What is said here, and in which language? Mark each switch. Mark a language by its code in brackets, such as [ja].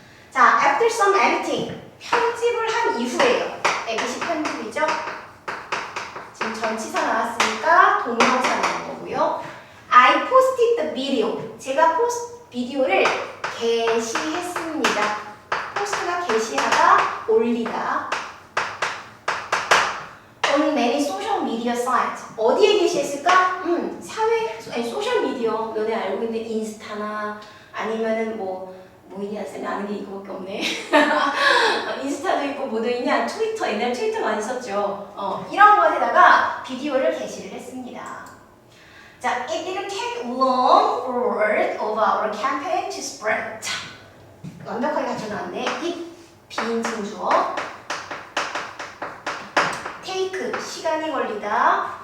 [ko] 자, [en] after some editing [ko] 편집을 한 이후에요. 에디시 편집이죠. 지금 전치사 나왔으니까 동영상 나온 거고요. [en] I posted the video. [ko] 제가 비디오를 게시했습니다. 포스트가 게시하다, 올리다. [en] On many social media [ko] media sites. 어디에 게시했을까? 사회, 아니, 소셜미디어. 너네 알고 있는 인스타나 아니면은 뭐 있냐? 쌤이 아는 게 이거밖에 없네. 인스타도 있고 뭐도 있냐? 트위터, 옛날 트위터 많이 썼죠. 이런 것에다가 비디오를 게시를 했습니다. [en] 자, it didn't take long for word of our campaign to spread. [ko] 자, 완벽하게 갖춰 나왔네. it 비인칭 주어. take 시간이 걸리다.